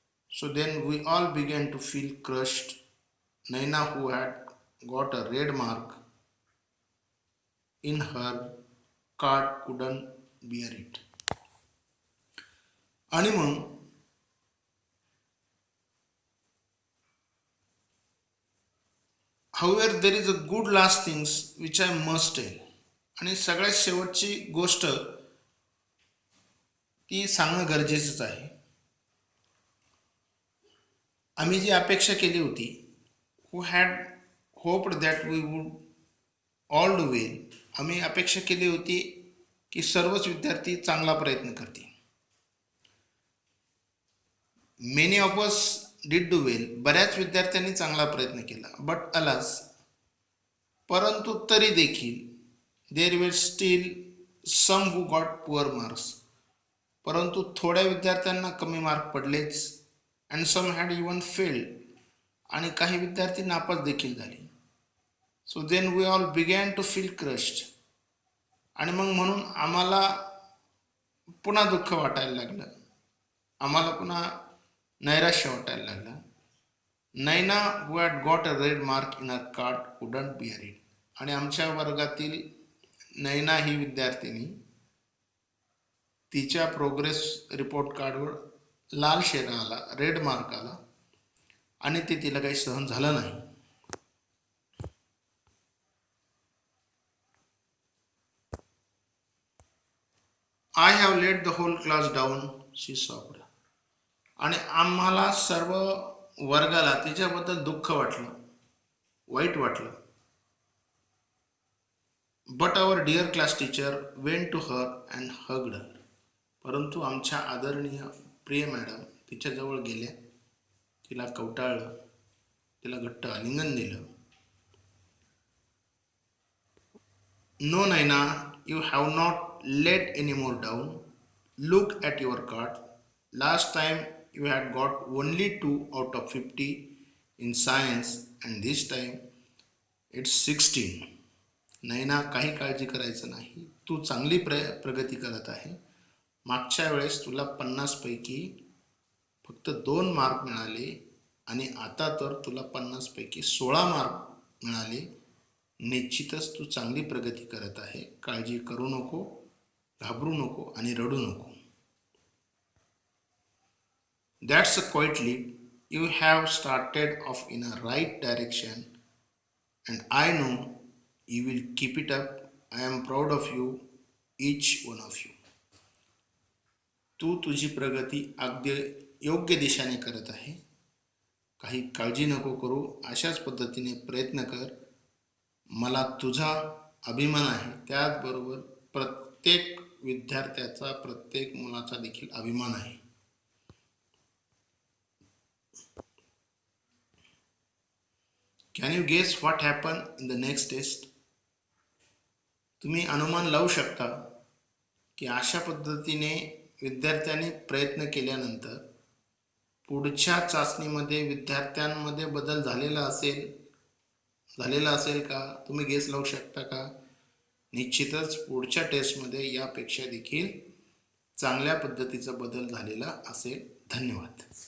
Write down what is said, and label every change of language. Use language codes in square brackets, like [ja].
[en] So then we all began to feel crushed. Naina, who had got a red mark in her card, couldn't bear it. [mr] आणि मग [en] however there is a good last things which I must tell. [mr] आणि सगळ्यात शेवटची गोष्ट ती सांगणं गरजेचंच आहे. आम्ही जी अपेक्षा केली होती, [en] who had hoped that we would all do well. [mr] आम्ही अपेक्षा केली होती की सर्वच विद्यार्थी चांगला प्रयत्न करतील. [en] Many of us did do well. [mr] बऱ्याच विद्यार्थ्यांनी चांगला प्रयत्न केला. [en] but alas, [mr] परंतु तरी देखील [en] There were still some who got poor marks. [mr] परंतु थोड्या विद्यार्थ्यांना कमी mark पडलेच. [en] And some had even failed. [mr] आणि काही विद्यार्थी नापास देखील झाले. [en] So then we all began to feel crushed. [mr] आणि मग म्हणून आम्हाला पुन्हा दुःख वाटायला लागलं, आम्हाला पुन्हा नैराश्य वाटायला लागलं. [en] Naina who had got a red mark in a card couldn't bear it. [mr] आणि आमच्या वर्गातील नैना ही विद्यार्थिनी, तिच्या प्रोग्रेस रिपोर्ट कार्डवर लाल शेरा आला, रेड मार्क आला आणि ते तिला काही सहन झालं नाही. [en] I have let the whole class down, she sobbed. [mr] आणि आम्हाला सर्व वर्गाला तिच्याबद्दल दुःख वाटलं, वाईट वाटलं. [en] But our dear class teacher went to her and hugged her. [mr] परंतु आमच्या आदरणीय प्रिय मॅडम तिच्याजवळ गेल्या, तिला कवटाळलं, तिला घट्ट आलिंगन दिलं [en] No, Naina, you have not let any more down. Look at your card. Last time you had got only 2 out of 50 in science, and this time it's 16. [mr] नैना, काही काळजी करायचं नाही. तू चांगली प्रगती करत आहे. मागच्या वेळेस तुला 50 पैकी फक्त 2 मार्क मिळाले आणि आता तर तुला 50 पैकी 16 मार्क मिळाले. निश्चितच तू चांगली प्रगती करत आहे. काळजी करू नको, घाबरू नको आणि रडू नको. [en] That's a quite leap. You have started off in a right direction and I know you will keep it up. I am proud of you, each one of you. [mr] तू तुझी प्रगती अगदी योग्य दिशेने करत आहे. काही काळजी नको करू. अशाच पद्धतीने प्रयत्न कर. मला तुझा अभिमान आहे. त्याचबरोबर प्रत्येक विद्यार्थ्याचा, प्रत्येक मुलाचा देखील अभिमान आहे. [en] Can you guess what happened in the next test? [mr] तुम्ही अनुमान लावू शकता की अशा पद्धतीने विद्यार्थ्यांनी प्रयत्न केल्यानंतर पुढच्या चाचणीमध्ये विद्यार्थ्यांमध्ये बदल झालेला असेल का? तुम्ही गेस लावू शकता का? निश्चितच पुढच्या टेस्टमध्ये यापेक्षा देखील चांगल्या पद्धतीचा बदल झालेला असेल. धन्यवाद.